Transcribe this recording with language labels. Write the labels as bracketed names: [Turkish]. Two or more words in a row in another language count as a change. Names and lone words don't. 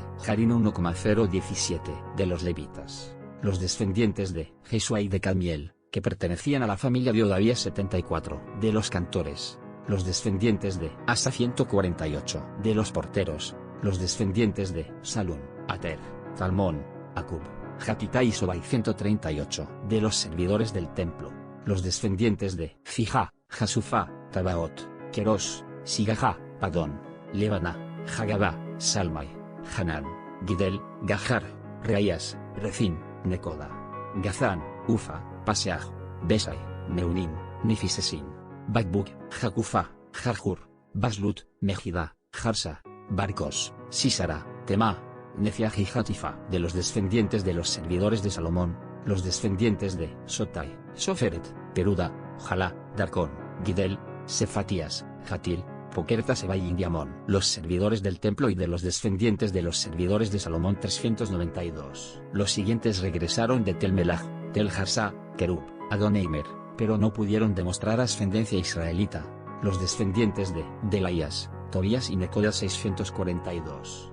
[Spanish] Jarin 1,017, de los levitas, los descendientes de Jesúa y de Cadmiel, que pertenecían a la familia de Odavías 74, de los cantores, los descendientes de Asa 148, de los porteros, los descendientes de Salum, Ater, Talmón, Acub, Hatita y Sobai 138, de los servidores del templo, los descendientes de Fija, Jasufá, Tabaot, Keros, Sigaja, Padón, Lebana, Hagabá, Salmai, Hanán, Gidel, Gahar, Reías, Rezin, Necoda, Gazán, Ufa, Paseaj, Besai, Neunim, Nifisesin, Bakbuk, Jacufa, Jarjur, Baslut, Mejida, Jarsa, Barcos, Sísara, Temá, Nefiaj y Hatifa. De los descendientes de los servidores de Salomón, los descendientes de Sotai, Soferet, Peruda, Jalá, Darcón, Gidel, Sefatías, Jatil, Pokerta Seba y Indiamón. Los servidores del templo y de los descendientes de los servidores de Salomón 392. Los siguientes regresaron de Tel-Melaj, Tel-Harsá, Kerub, Adoneimer, pero no pudieron demostrar ascendencia israelita. Los descendientes de Delaías, Tobías y Necoda 642.